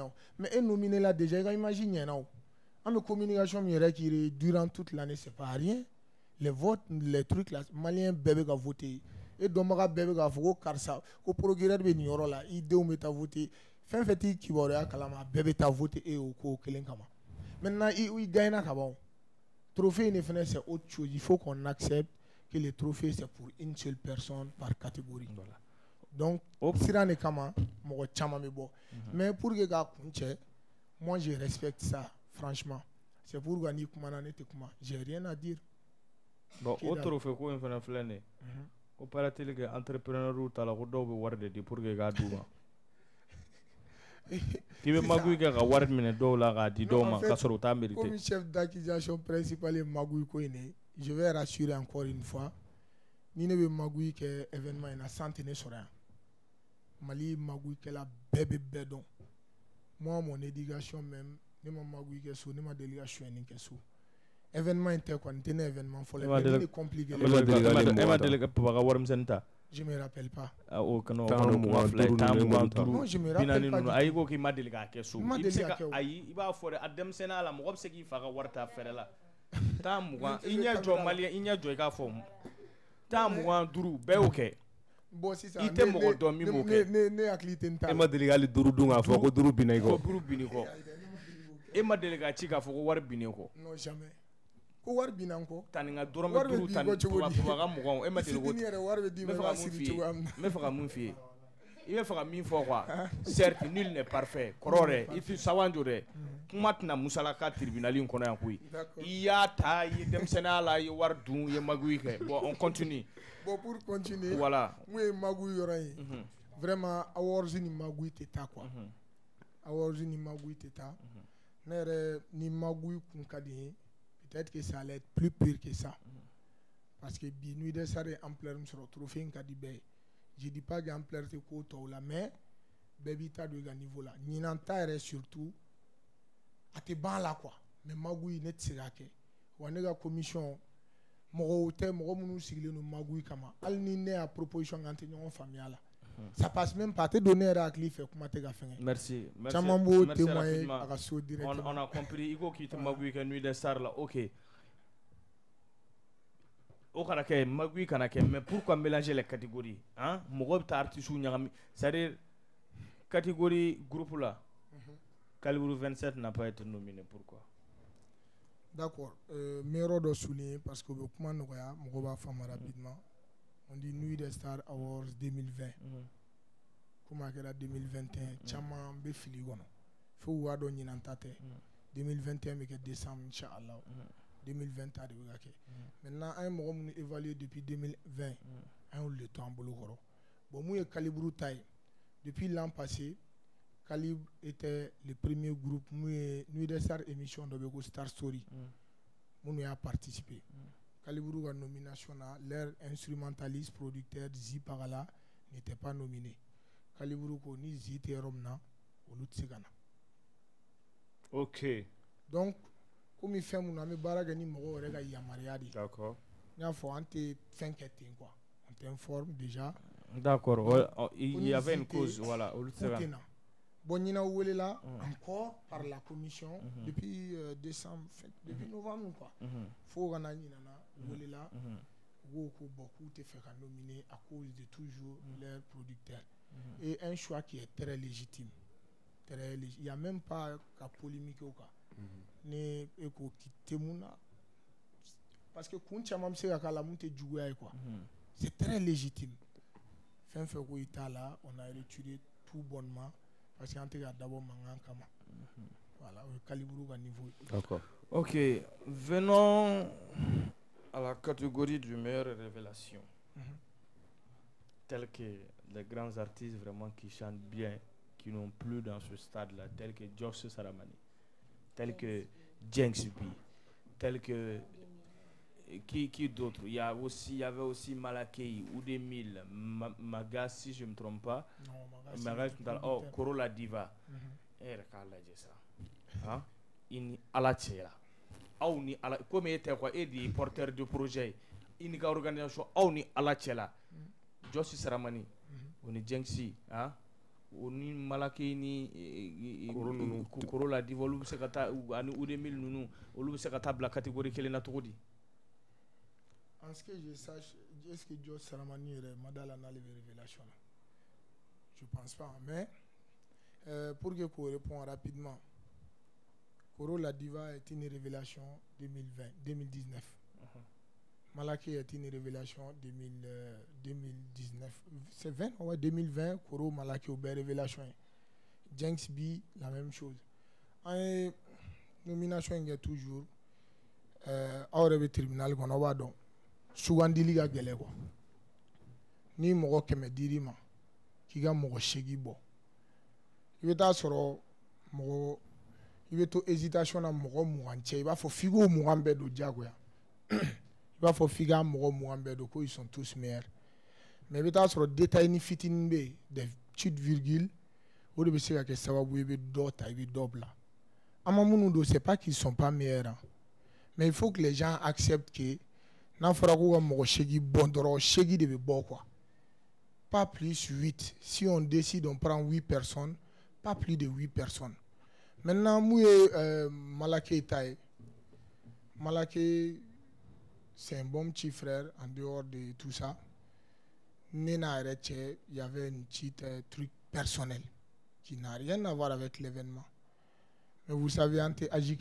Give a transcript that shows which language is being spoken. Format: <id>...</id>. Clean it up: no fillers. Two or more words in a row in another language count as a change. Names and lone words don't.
<bm>o mais e nominé la déjà i ka image ɲɛna o an bɛ communication min yɛrɛ k'i</bm> <fr>durant toute l'année c'est pas rien les votes les trucs là</fr> <bm>malien bɛɛ bɛ ka voter e dɔnbaga bɛɛ bɛ k'a fɔ ko karisa ko procureur bɛ nin yɔrɔ la i denw bɛ taa voter fɛn fɛn t'i kibaruya kalama bɛɛ bɛ taa voter e o ko kelen kama maintenant i gagnera ka ban trophée ne fɛnɛ</bm> <fr>c'est autre chose il faut qu'on accepte que les trophées c'est pour une seule personne par catégorie voilà. Donc</fr> <bm>siran de kama mɔgɔ caman bɛ bɔ</bm> <fr>mais pour que</fr> <bm>k'a kun cɛ</bm> <fr>moi je respecte ça franchement c'est pourquoi</fr> <bm>ni kumana ne tɛ kuma</bm> <fr>j'ai rien à dire</fr> <bm>bon o trophée ko in fana filɛ nin ye ko</bm> <fr>paraît-il que entrepreneur</fr> <bm>ta la ko dɔw bɛ wari de di</bm> <fr>pour que</fr> <bm>k'a d'u ma k'i bɛ magouille kɛ ka wari minɛ dɔw la k'a di dɔw ma k'a sɔrɔ u t'a mérité.</bm> <fr>Comme chef d'accusation principal est magouille ko in ye, je vais rassurer encore une fois</fr> <bm>ni ne bɛ magouille kɛ événement in na san tɛ ne sɔrɔ yan. Mali magouille kɛla bɛɛ bɛ bɛɛ dɔn.</bm> <fr>Moi mon éducation même</fr> <bm>ne ma magouille kɛ so ne ma deli ka sonyɛni kɛ so. Événement in tɛ quoi, n tɛ ne événement fɔlɔ mais min</bm> <fr>est compliqué.</fr> <bm>E ma deli ka papa ka warimisɛnnin ta.</bm> <fr>Je me rappelle pas.</fr> <bm>O kana kuma fila ye tan mugan duuru</bm> <fr>Non je me rappelle pas.</fr> <bm>Ayi ko k'i ma deli k'a kɛ so. I bɛ se ka ayi i b'a fɔ dɛ a denmisɛnninya la mɔgɔ bɛ se k'i fa ka wari ta fɛrɛ la. Tan mugan i ɲɛ jɔ maliyɛn i ɲɛ jɔ i k'a fɔ tan mugan duuru bɛɛ y'o kɛ. Bon sisan I tɛ mɔgɔ dɔn min b'o kɛ. Ne hakili tɛ n ta. E ma deli k'ale duuru dun k'a fɔ ko duuru binna i kɔ. Ko duuru binna i kɔ. E ma deli k'a ci k'a fɔ ko wari binna i kɔ.</bm> <fr>Non jamais.</fr> <bm>Ko wari binna n kɔ. Tani ka dɔrɔmɛ duuru tani papa ka mugan e ma deli ko. Fitini yɛrɛ wari bɛ d'i ma i b'a siri cogoya min na. N bɛ fɛ ka mun f'i ye. I bɛ fɛ ka min fɔ quoi.</bm> <fr>Certes nul n'est parfait.</fr> <bm>Kɔrɔ dɛ i tɛ sawanjo dɛ. Kuma tɛna musalaka tribunal in kɔnɔ yan koyi. I y'a ta i ye denmisɛnninya la i ye wari dun i ye magouille kɛ.</bm> <fr>Bon on continue. Bon pour continuer. Voilà.</fr> <bm>Mun ye magouille yɔrɔ ye. Vraiment awards ni magouille tɛ taa quoi. Awards ni magouille tɛ taa. Ne yɛrɛ ni magouille kun ka di n ye.</bm> <fr>Peut-être que ça allait être plus pire que ça. Parce que bi nuit des stars est ampleur sur trophée</fr> <bm>in ka di bɛɛ ye.</bm> <fr>Je dis pas que ampleur</fr> <bm>tɛ ko tɔw la mais bɛɛ b'i ta don i ka niveau la. Ɲinan ta yɛrɛ surtout a tɛ ban la quoi. Mais magouille ne tɛ se k'a kɛ. Wa ne ka commission mɔgɔw tɛ mɔgɔ minnu sigilen don magouille kama. Hali ni ne y'a proposition k'an tɛ ɲɔgɔn faamuya la.</bm> <fr>Ça passe même pas.</fr> <bm>Tɛ don ne yɛrɛ hakili fɛ kuma tɛ ka fɛngɛ.</bm> <fr>Merci.</fr> <bm>Caman b'o témoigner a ka so directement.</bm> <fr>On a compris.</fr> <bm>I ko k'i tɛ magouille kɛ nuit des stars la. OK. O kana kɛ magouille kana kɛ</bm> <fr>mais pourquoi mélanger les catégories hein?</fr> <bm>Mɔgɔ bɛ taa artistes ɲagami</bm> <fr>c'est-à-dire catégorie groupe la Calibre 27 n'a pas été nominé pourquoi? D'accord.</fr> <bm>N bɛ yɔrɔ dɔ souligner parce que o bɛ kuma nɔgɔya mɔgɔ b'a faamu rapidement.</bm> <fr>On dit Nuit des Stars Awards 2020.</fr> <bm>Comme a kɛra 2021 caman bɛ fili kɔnɔ. Fo u b'a dɔn ɲinan ta tɛ. 2021 bɛ kɛ décembre inchallah. 2020 ta de bɛ ka kɛ. Maintenant an ye mɔgɔ minnu évaluer depuis 2020 an y'olu de to an bolo kɔrɔ. Bon mun ye Calibre ta ye</bm> <fr>depuis l'an passé</fr> <bm>Calibre</bm> <fr>était le premier groupe</fr> <bm>mun ye Nuit des Stars émission dɔ bɛ ko Star Story minnu y'a participer.</bm> <fr>Calibre</fr> <bm>ka nomination na</bm> <fr>leur instrumentaliste producteur Zi Pagala n'était pas nominé.</fr> <bm>Calibre ko ni Zi tɛ yɔrɔ min na olu tɛ se ka na. OK. Donc komi fɛn minnu an bɛ baara kɛ ni mɔgɔw yɛrɛ ka yamaruya de ye.</bm> <fr>D'accord.</fr> <bm>N y'a fɔ an tɛ fɛn kɛ ten quoi.</bm> <fr>On t'informe déjà. D'accord. Il y avait une cause voilà</fr> <bm>olu tɛ se ka na.</bm> <fr>Bon</fr> <bm>ɲinan welela</bm> <fr>encore par la commission depuis décembre depuis novembre quoi.</fr> <bm>Fo ka na ɲinan na welela u ko bon k'u tɛ fɛ ka nominer</bm> <fr>à cause de toujours leur producteur. Et un choix qui est très légitime. Très légitime. Il n'y a même pas qu'à polémiquer au cas.</fr> <bm>Ne ko ki tɛ mun na</bm> <fr>parce que</fr> <bm>kun caman bɛ se ka k'a la mun tɛ juguya ye quoi.</bm> <fr>C'est très légitime.</fr> <bm>Fɛn fɛn ko i t'a la</bm> <fr>on a retiré tout bonnement. Parce que</fr> <bm>tɛ ka dabɔ mankan kama. Voilà, o ye Calibre ka niveau.</bm> <fr>D'accord. OK, venons à la catégorie du meilleure révélation. Tels que les grands artistes vraiment qui chantent bien, qui n'ont plus dans ce stade-là, tels que Josh Saramani, tels que Jenks B, tels que qui d'autre? Il y avait aussi Malakei, Oudemil, Magas si je ne me trompe pas. Magas, Corolla Diva. Hein?</fr> <bm>Ini ala cɛla aw ni ala comme e tɛ quoi e de ye</bm> <fr>porteur de projet</fr> <bm>i ni ka organisation aw ni ala cɛla Josh Saramani o ni Jenksi o ni Malaki ni Corolla Diva olu bɛ se ka taa ani Oudemil ninnu olu bɛ se ka taa bila catégorie kelen na cogo di?</bm> <fr>En ce que je sache, est-ce que Josh Saramani est madala dans les révélations là? Je pense pas, mais pour que je réponde rapidement, Corolla Diva est une révélation 2019. Malaki est une révélation 2019. C'est 20, ouais, 2020, Coro Malaki est une révélation. Jenks B, la même chose. En nomination, il y a toujours. Hors du tribunal, on va donc.</fr> <bm>sugandili ka gɛlɛ quoi ni mɔgɔ 100 dir'i ma k'i ka mɔgɔ 8 bɔ i bɛ taa sɔrɔ mɔgɔ i bɛ to hésitation na mɔgɔ 20 cɛ i b'a fɔ f'i k'o 20 bɛɛ don diyagoya i b'a fɔ f'i k'a mɔgɔ 20 bɛɛ don ko</bm> <fr>ils sont tous meilleurs</fr> <bm>mais i bɛ taa sɔrɔ détail ni fitinin bɛ yen</bm> <fr>des petites virgules</fr> <bm>o de bɛ se ka kɛ sababu ye i bɛ dɔ ta i bɛ dɔ bila an ma minnu don</bm> <fr>c'est pas qu'ils sont pas meilleurs hein. Mais il faut que les gens acceptent que</fr> <bm>n'a fɔra ko ka mɔgɔ 8 bɔ dɔrɔn 8 de bɛ bɔ quoi</bm> <fr>pas plus 8 si on décide on prend 8 personnes pas plus de 8 personnes maintenant</fr> <bm>mun ye Malaké ta ye</bm> <fr>Malaké c'est un bon petit frère en dehors de tout ça</fr> <bm>ne n'a yɛrɛ cɛ</bm> <fr>il y avait une petite truc personnel qui n'a rien à voir avec l'événement mais vous savez</fr> <bm>an tɛ âge</bm>